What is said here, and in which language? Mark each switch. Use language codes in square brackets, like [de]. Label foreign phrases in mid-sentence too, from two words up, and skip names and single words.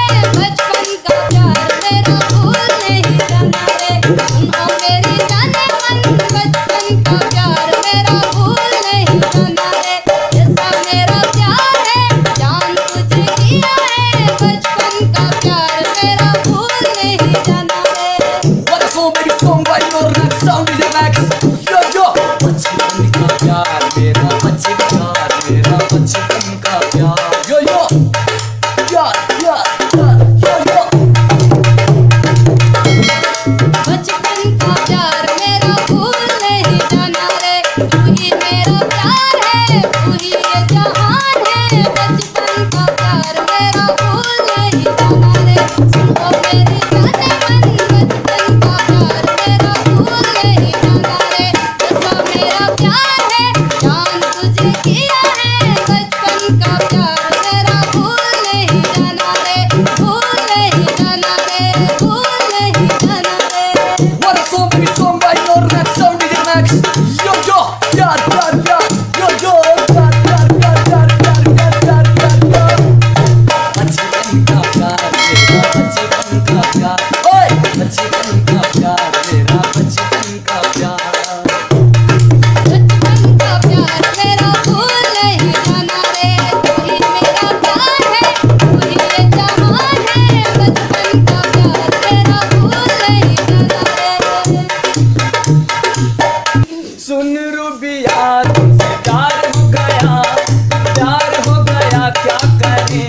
[hi] बचपन का प्यार तेरा भूल नहीं जाना रे, सुनो मेरी जाने मन बचपन का प्यार मेरा भूल नहीं जाना रे, जैसा मेरा प्यार है जान तुझे दिया है। बचपन का प्यार मेरा भूल नहीं जाना रे। [en] What a song, baby song by your neck, sound is the max. Yo yo. [hi] बचपन का प्यार मेरा बचपन का प्यार यो यो प्यार प्यार प्यार यो यो। बचपन का प्यार मेरा भूल नहीं जाना रे, तू ही मेरा प्यार है, तू ही ये जहान है। बचपन का प्यार मेरा भूल नहीं जाना रे, सुनो मेरी जाने मन बचपन का प्यार मेरा भूल नहीं जाना रे, जैसा मेरा प्यार है जान तुझे किया है। बचपन का प्यार मेरा भूल नहीं जाना रे, भूल नहीं जाना रे, भूल नहीं जाना रे। [en] What a song, baby song by your neck, sound is the max. [hi] Yo yo प्यार प्यार प्यार यो यो प्यार प्यार प्यार प्यार प्यार प्यार प्यार प्यार प्यार। बचपन का प्यार मेरा बचपन का प्यार, ओए बचपन का प्यार मेरा बचपन का प्यार। बचपन का प्यार मेरा भूल नहीं जाना रे, तू ही मेरा प्यार है, तू ही ये जहान है। बचपन का प्यार मेरा भूल नहीं जाना रे। सुन रूबिया तुझसे प्यार हो गया क्या करें।